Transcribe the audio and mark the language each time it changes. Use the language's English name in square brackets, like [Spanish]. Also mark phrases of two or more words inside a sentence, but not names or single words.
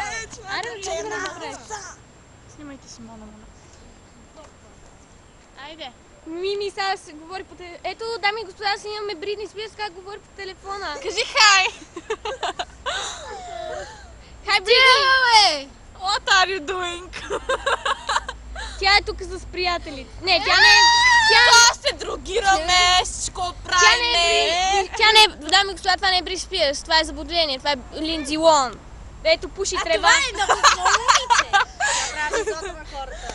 [Bulgarian] Вечната черна овца. Снимайте Симона, моля. Айде. Мими сега се говори по телефона. Ето, дами и господа, си имаме Бритни Спирс, как говори по телефона. Кажи хай. Хай, Бритни! [English] What are you doing? [Bulgarian] Тя е тук с приятелите. Не, тя не е... Това се другираме, всичко правиме. Тя не е... Дами и господа, това не е Бритни Спирс, това е заблуждение, това е Линдзи Лон. Ето, пуши трева. Това е на възможностите. Тя прави злото на хората.